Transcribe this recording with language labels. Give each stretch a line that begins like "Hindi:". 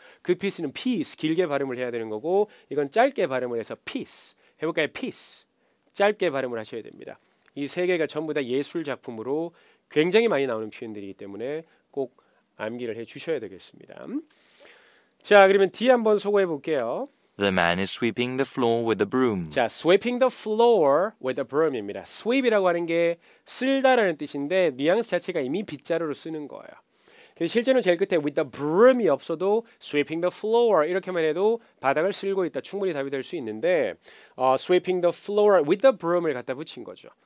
Korean: 그 piece는 piece 길게 발음을 해야 되는 거고 이건 짧게 발음을 해서 piece 해볼까요? piece 짧게 발음을 하셔야 됩니다. 이 세 개가 전부 다 예술 작품으로 굉장히 많이 나오는 표현들이기 때문에 꼭 암기를 해 주셔야 되겠습니다. 자, 그러면 D 한번 소거해 볼게요.
English: The man is sweeping the floor with a broom. 자, sweeping the floor with a broom입니다.
Korean: sweep이라고 하는 게 쓸다라는 뜻인데 뉘앙스 자체가 이미 빗자루로 쓰는 거예요. 실제는 제일 끝에 with the broom이 없어도 sweeping the floor 이렇게만 해도 바닥을 쓸고 있다 충분히 답이 될 수 있는데
English: sweeping the floor with the broom
Korean: 을 갖다 붙인 거죠.